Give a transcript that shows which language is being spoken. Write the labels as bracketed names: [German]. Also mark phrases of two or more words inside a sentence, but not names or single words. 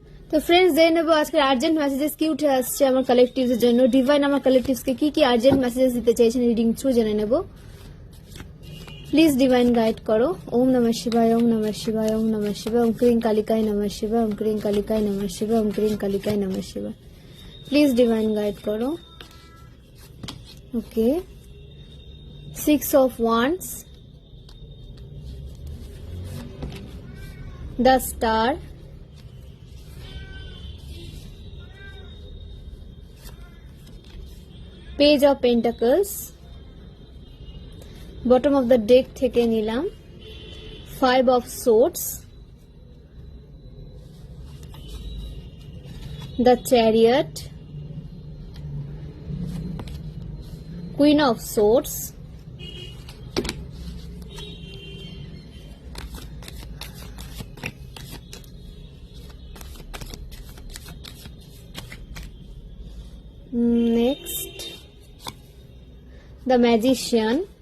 [Bangla] তো ফ্রেন্ডস জেনে নেবো আজকের [English] urgent messages [Bangla] কি উঠে আসছে আমার কালেকটিভস এর জন্য। ডিভাইন আমার কালেকটিভসকে কি কি [English] urgent messages [Bangla] দিতে চাইছেন [English] reading through [Bangla] জেনে নেব। [English] please Divine guide [Bangla] করো। [Sanskrit] ওম নমঃ শিবায়, ওম নমঃ শিবায়, ওম নমঃ শিবায়, ওম ক্রিং কালিকায় নমঃ শিবায়, ওম ক্রিং কালিকায় নমঃ শিবায়, ওম ক্রিং কালিকায় নমঃ শিবায়। [English] please Divine guide [Bangla] করো। [English] ওকে, 6 of Wands, the Star, Page of Pentacles, bottom of the deck [Bangla] থেকে নিলাম [English] 5 of Swords, the Chariot, Queen of Swords, next the Magician,